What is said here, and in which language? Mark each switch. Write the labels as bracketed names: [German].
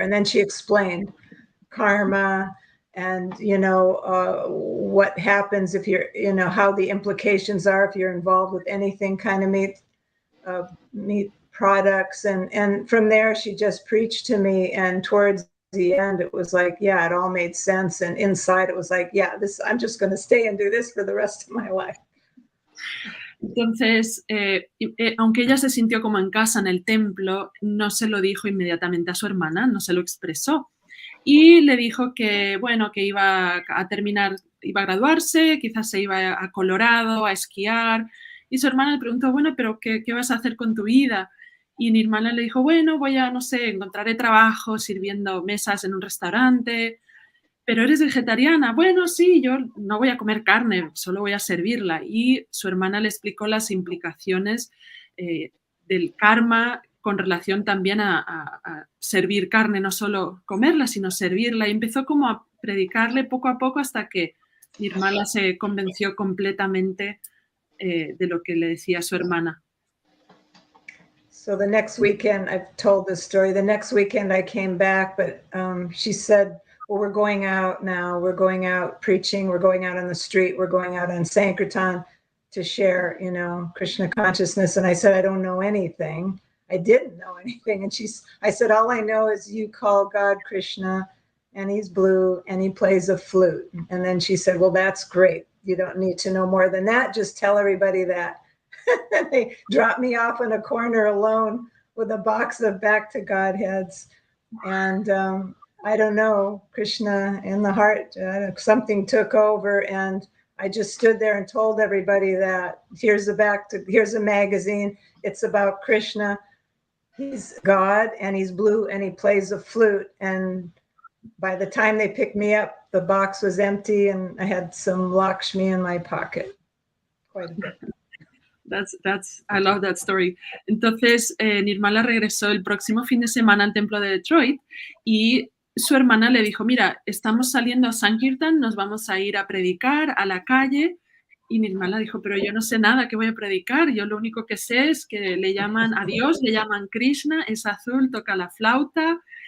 [English] And then she explained karma, and, you know, what happens if you're, you know, how the implications are if you're involved with anything kind of meat products. And from there, she just preached to me. And towards the end, it was like, yeah, it all made sense. And inside, it was like, yeah, I'm just going to stay and do this for the rest of my life. [Spanish] Entonces, aunque ella se sintió como en casa en el templo, no se lo dijo inmediatamente a su hermana, no se lo expresó. Y le dijo que, bueno, que iba a terminar, iba a graduarse, quizás se iba a Colorado a esquiar. Y su hermana le preguntó, bueno, pero ¿qué vas a hacer con tu vida? Y Nirmala le dijo, bueno, voy a, no sé, encontraré trabajo sirviendo mesas en un restaurante. ¿Pero eres vegetariana? Bueno, sí, yo no voy a comer carne, solo voy a servirla. Y su hermana le explicó las implicaciones del karma con relación también a servir carne, no solo comerla, sino servirla. Y empezó como a predicarle poco a poco hasta que Nirmala se convenció completamente de lo que le decía su hermana. [English] So the next weekend, I've told this story, the next weekend I came back, but she said, well, we're going out now, we're going out preaching, we're going out on the street, we're going out on Sankirtan to share, you know, Krishna consciousness. And I said, I don't know anything. I didn't know anything. And I said, all I know is you call God Krishna, and he's blue, and he plays a flute. And then she said, well, that's great. You don't need to know more than that. Just tell everybody that. They dropped me off in a corner alone with a box of Back to Godheads. And I don't know, Krishna in the heart, something took over, and I just stood there and told everybody that here's a magazine. It's about Krishna. He's God, and he's blue, and he plays a flute. And by the time they picked me up, the box was empty, and I had some Lakshmi in my pocket. Quite a bit. I love that story. [Spanish] Entonces, Nirmala regresó el próximo fin de semana al templo de Detroit y su hermana le dijo, mira, estamos saliendo a Sankirtan, nos vamos a ir a predicar a la calle. Y Nirmala dijo, pero yo no sé nada, ¿qué voy a predicar? Yo lo único que sé es que le llaman a Dios, le llaman Krishna, es azul, toca la flauta.